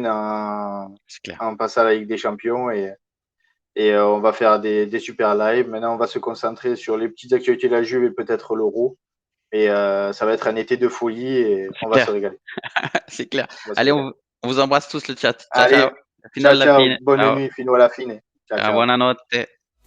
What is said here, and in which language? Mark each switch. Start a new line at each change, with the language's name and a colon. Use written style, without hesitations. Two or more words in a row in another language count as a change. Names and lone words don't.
French: C'est clair. en passant à la Ligue des Champions et on va faire des super lives. Maintenant, on va se concentrer sur les petites actualités de la Juve et peut-être l'Euro. Et ça va être un été de folie et C'est on va se clair. régaler. C'est clair. On va se Allez, régaler. on vous embrasse tous le chat.
Italian: Ciao, ciao.
French: Allez,
Italian: Fino ciao, alla ciao. fine.
French: Bonne
Italian: Ciao. nuit, fino alla fine. Ciao, ciao. Buonanotte.